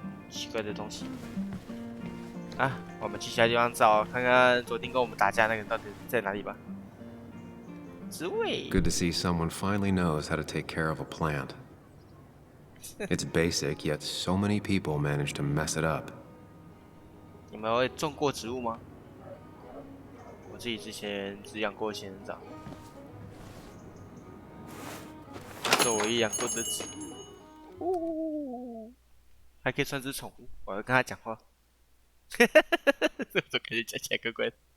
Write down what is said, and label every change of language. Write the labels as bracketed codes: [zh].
[zh] 奇怪的东西。啊，我们去其他地方找，看看昨天跟我们打架那个人到底在哪里吧。职位。 [en] Good to see someone finally knows how to take care of a plant. It's basic, yet so many people manage to mess it up. [zh] 你们会种过植物吗？我自己之前只养过仙人掌，这是我唯一养过的植物。还可以算只宠物，我要跟它讲话。我感觉讲起来怪怪的。